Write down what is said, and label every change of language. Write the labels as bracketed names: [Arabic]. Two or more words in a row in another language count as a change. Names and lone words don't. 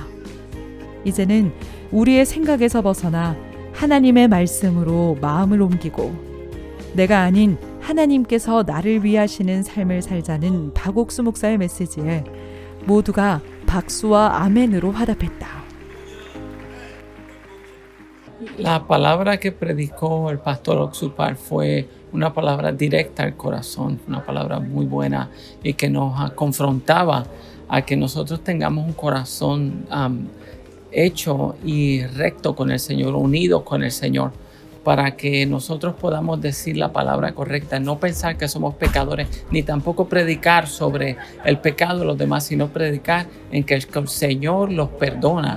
[Korean] 이제는 우리의 생각에서 벗어나 하나님의 말씀으로 마음을 옮기고 내가 아닌 하나님께서 나를 위하시는 삶을 살자는 박옥수 목사의 메시지에 모두가 박수와 아멘으로 화답했다. [Spanish] La palabra que predicó el pastor Oxupar fue una palabra directa al corazón, una palabra muy buena y que nos confrontaba a que nosotros tengamos un corazón hecho y recto con el Señor, unido con el Señor, para que nosotros podamos decir la palabra correcta, no pensar que somos pecadores, ni tampoco predicar sobre el pecado de los demás, sino predicar en que el Señor los perdona.